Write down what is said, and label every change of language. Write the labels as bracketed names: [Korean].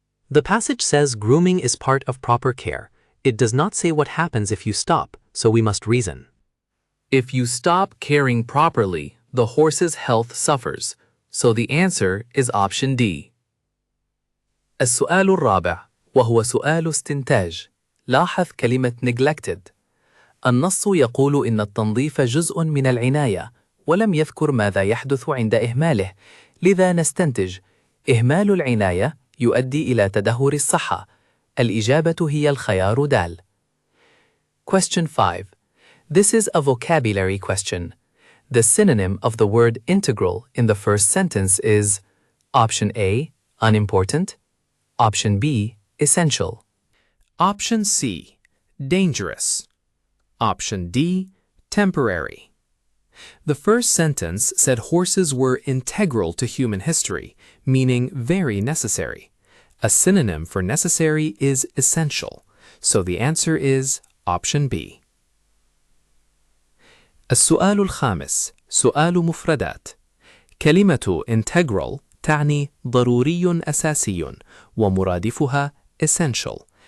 [English] The passage says grooming is part of proper care. It does not say what happens if you stop, so we must reason. If you stop caring properly, the horse's health suffers, so the answer is option D. [Arabic] السؤال الرابع وهو سؤال استنتاج. لاحظ كلمة neglected. النص يقول إن التنظيف جزء من العناية، ولم يذكر ماذا يحدث عند إهماله، لذا نستنتج إهمال العناية يؤدي إلى تدهور الصحة. الإجابة هي الخيار دال. [English] Question 5. This is a vocabulary question. The synonym of the word integral in the first sentence is option A, unimportant, option B, essential, Option C, dangerous. Option D, temporary. The first sentence said horses were integral to human history, meaning very necessary. A synonym for necessary is essential, so the answer is option B. [Arabic] السؤال الخامس سؤال مفردات. كلمة integral تعني ضروري أساسي ومرادفها essential.